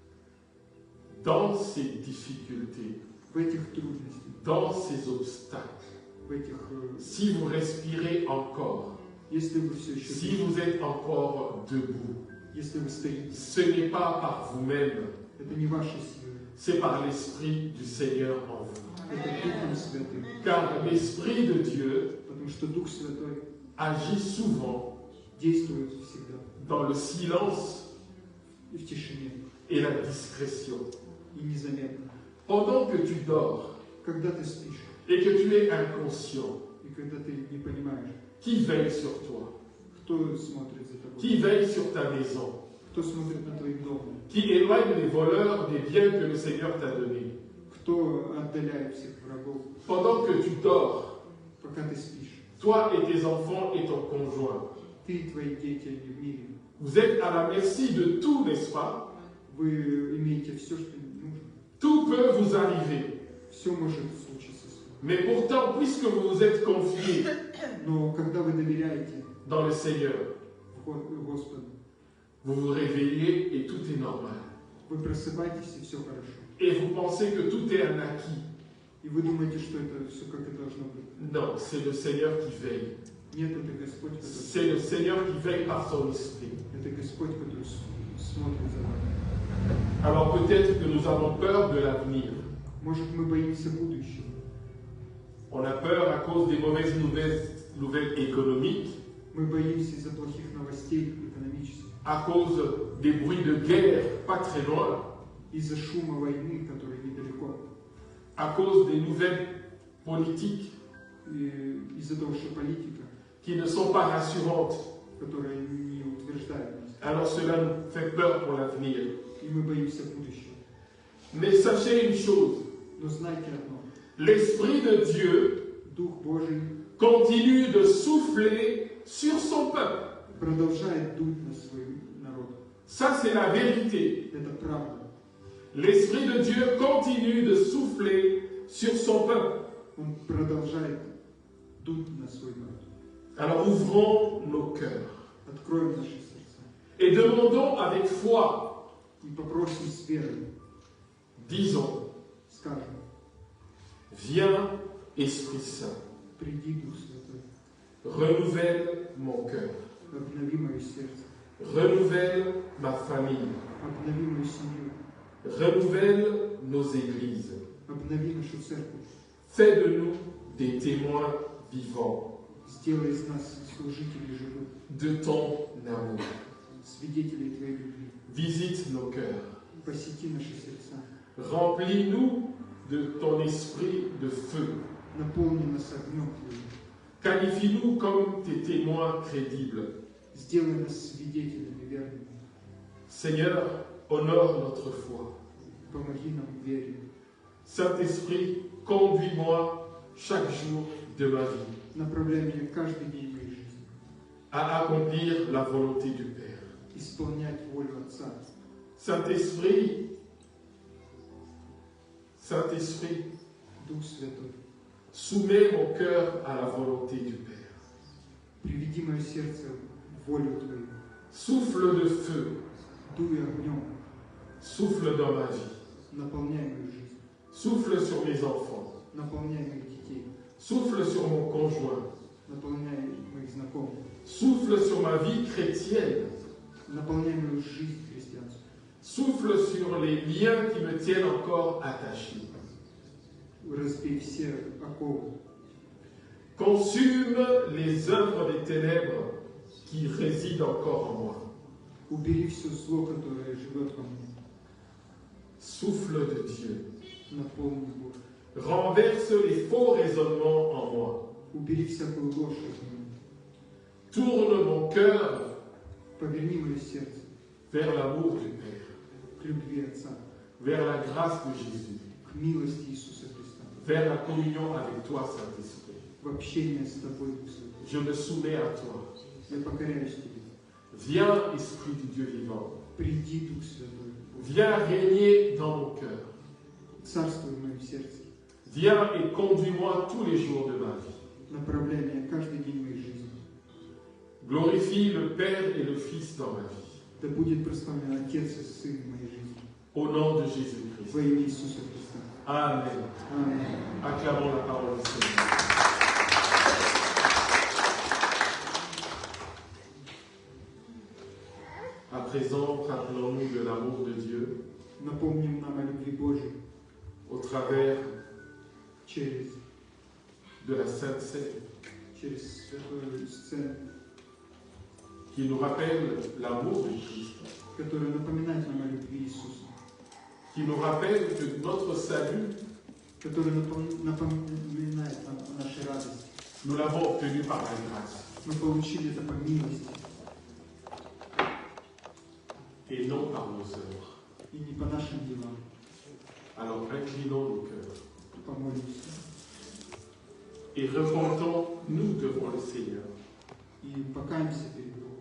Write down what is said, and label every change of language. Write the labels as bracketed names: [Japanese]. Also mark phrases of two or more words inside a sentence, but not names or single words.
[French] dans ces difficultés, [Russian] В этих трудностях, [French] dans ces obstacles, [Russian] в этих, [French] si vous respirez encore, [Russian] если вы все еще [French] si vous êtes encore debout, [Russian] если вы стоите, [French] ce n'est pas par vous-même, [Russian] это не ваши силы, [French] c'est par l'Esprit du Seigneur en vous. [Russian] это Духом Святым. [French] Car l'Esprit de Dieu [Russian] Потому что Дух Святой [French] agit souvent [Russian] действует всегда [French] dans le silence [Russian] и в тишине, [French] et la discrétion. [Russian] и незаметно. [French] Pendant que tu dors [Russian] Когда ты спишь, [French] et que tu es inconscient, [Russian] и когда ты не понимаешь, [French] qui veille sur toi? [Russian] кто смотрит за тобой, [French] Qui veille sur ta maison? [Russian] кто смотрит на твоим домом, [French] Qui éloigne les voleurs des biens que le Seigneur t'a donnés? [Russian] кто отдаляет всех врагов, [French] Pendant que tu dors, [Russian] пока ты спишь. [French] toi et tes enfants et ton conjoint, [Russian] Ты и твои дети, они в мире. [French] vous êtes à la merci de tout, n'est-ce pas? [Russian] Вы имеете все, что нужно. [French] Tout peut vous arriver. [Russian] Все может случиться с вами. [French] Mais pourtant, puisque vous vous êtes confiés [Russian] Но когда вы доверяете [French] dans le Seigneur, [Russian] Господу, [French] vous vous réveillez et tout est normal. [Russian] вы просыпаетесь, и все хорошо. [French] Et vous pensez que tout est un acquis. [Russian] И вы думаете, что это все как и должно быть. [French] Non, c'est le Seigneur qui veille. [Russian] Нет, это Господь, который... [French] C'est le Seigneur qui veille par son esprit. [Russian] Это Господь, который смотрит за вами. [French] Alors peut-être que nous avons peur de l'avenir. [Russian] Может, мы боимся будущего. [French] On a peur à cause des mauvaises nouvelles économiques. [Russian] Мы боимся из-за плохих новостей экономических. [French] à cause des bruits de guerre pas très loin, [Russian] из-за шума войны, который недалеко, [French] à cause des nouvelles politiques [Russian] и из-за того, что политика, [French] qui ne sont pas rassurantes. [Russian] которая не утверждает нас, [French] Alors cela nous fait peur pour l'avenir. [Russian] и мы боимся будущего. [French] Mais sachez une chose, [Russian] Но знайте одно, [French] l'Esprit de Dieu [Russian] Дух Божий [French] continue de souffler sur son peuple. [Russian] продолжает дуть на свой народ. [French] Ça, c'est la vérité. [Russian] Это правда. [French] L'Esprit de Dieu continue de souffler sur son peuple. [Russian] Он продолжает дуть на свой народ. [French] Alors ouvrons nos cœurs [Russian] Откроем наши сердца [French] et demandons avec foi, [Russian] и попросим с верой, [French] disons, [Russian] скажем, [French] viens Esprit Saint, [Russian] приди, Дух Святой, [French] renouvelle mon cœur, [Russian] обнови мое сердце, [French] renouvelle ma famille, [Russian] обнови мою семью, [French] renouvelle nos églises, [Russian] обнови нашу церковь, [French] fais de nous des témoins vivants [Russian] сделай из нас служителей живых, [French] de ton amour. [Russian] свидетелей Твоей любви. [French] Visite nos cœurs, [Russian] Посети наши сердца, [French] remplis-nous de ton esprit de feu, [Russian] наполни нас огнем Твоим, [French] qualifie-nous comme tes témoins crédibles. [Russian] сделай нас свидетелями верными, [French] Seigneur, honore notre foi. [Russian] помоги нам в вере. [French] Saint-Esprit, conduis-moi chaque jour de ma vie [Russian] Направляй меня каждый день моей жизни, [French] à accomplir la volonté du Père. [Russian] исполнять волю Отца. [French] Saint-Esprit, Saint-Esprit, [Russian] Дух Святой, [French] soumets mon cœur à la volonté du Père. [Russian] приведи мое сердце в волю Твою, [French] Souffle de feu, [Russian] дуй огнем, [French] souffle dans ma vie. [Russian] наполняй мою жизнь, [French] Souffle sur mes enfants. [Russian] наполняй моих детей, [French] Souffle sur mon conjoint. [Russian] наполняй моих знакомых, [French] Souffle sur ma vie chrétienne. [Russian] наполняй мою жизнь христианскую, [French] Souffle sur les liens qui me tiennent encore attachés. [Russian] разбей все оковы, [French] Consume les œuvres des ténèbres qui résident encore en moi. [Russian] убери все зло, которое живет во мне, [French] Souffle de Dieu. [Russian] наполни Бог, [French] Renverse les faux raisonnements en moi. [Russian] убери всякую ложь от меня, [French] Tourne mon cœur [Russian] поверни мое сердце [French] vers l'amour du Père, [Russian] к любви Отца, [French] vers la grâce de Jésus, [Russian] к милости Иисуса Христа, [French] vers la communion avec toi, Saint-Esprit. [Russian] в общение с Тобой, Дух Святой. [French] Je me soumets à toi. [Russian] Я покоряюсь Тебе. [French] Viens, Esprit du Dieu vivant. [Russian] Приди, Дух Святой, [French] Viens régner dans mon cœur. [Russian] царствуй в моем сердце, [French] Viens et conduis-moi tous les jours de ma vie. [Russian] направляй меня каждый день моей жизни. [French] Glorifie le Père et le Fils dans ma vie. [Russian] Да будет прославлен Отец и Сын в моей жизни. [French] Au nom de Jésus-Christ. [Russian] Во имя Иисуса Христа. [French] Amen. [Russian] Аминь. [French] Acclamons la parole du Seigneur. À présent, rappelons-nous de l'amour de Dieu [Russian] Напомним нам о любви Божьей [French] au travers [Russian] через [French] de la Sainte Seine, [Russian] святую сцену, [French] qui nous rappelle l'amour du Christ, [Russian] которая напоминает нам о любви Иисуса, [French] qui nous rappelle que notre salut, [Russian] которая напоминает нам о нашей радости. [French] nous l'avons obtenu par la grâce [Russian] Мы получили это по милости [French] et non par nos œuvres. [Russian] и не по нашим делам. [French] Alors inclinons nos cœurs [Russian] Помолимся [French] et repentons-nous devant le Seigneur [Russian] и покаемся перед Богом.